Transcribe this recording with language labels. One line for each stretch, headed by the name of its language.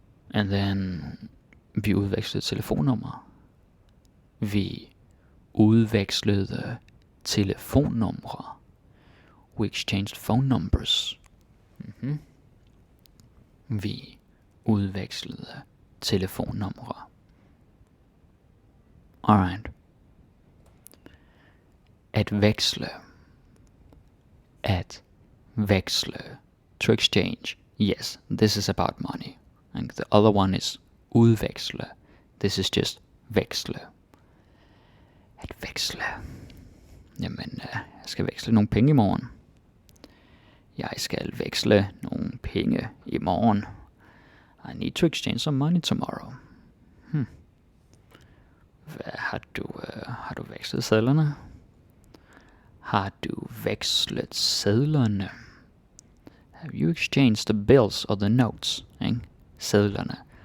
English: And then,
Danish: vi udvekslede telefonnummer. Vi udvekslede telefonnumre.
English: We exchanged phone numbers.
Danish: Vi udvekslede telefonnumre.
English: Alright.
Danish: At veksle. At veksle.
English: To exchange. yes, this is about money. And the other one is udveksle. This is just veksle.
Danish: At veksle. Jamen, jeg skal veksle nogle penge i morgen. Jeg skal veksle nogle penge i morgen.
English: I need to exchange some money tomorrow.
Danish: Har du vekslet sedlerne? Har du vekslet sedlerne?
English: Have you exchanged the bills or the notes?
Danish: Ikke? Sedlerne.